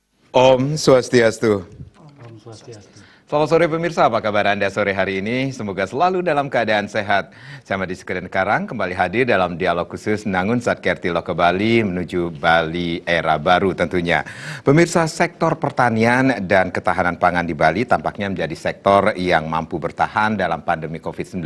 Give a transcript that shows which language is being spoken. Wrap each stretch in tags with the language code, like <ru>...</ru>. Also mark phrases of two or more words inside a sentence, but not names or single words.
<ban>Om Swastiastu. Om Swastiastu.</ban> <id>Selamat sore pemirsa, apa kabar Anda sore hari ini? Semoga selalu dalam keadaan sehat. Saya Madi Sekeden Karang kembali hadir dalam dialog khusus Nangun Satkerti Loka Bali menuju Bali era baru tentunya. Pemirsa, sektor pertanian dan ketahanan pangan di Bali tampaknya menjadi sektor yang mampu bertahan dalam pandemi COVID-19.</id>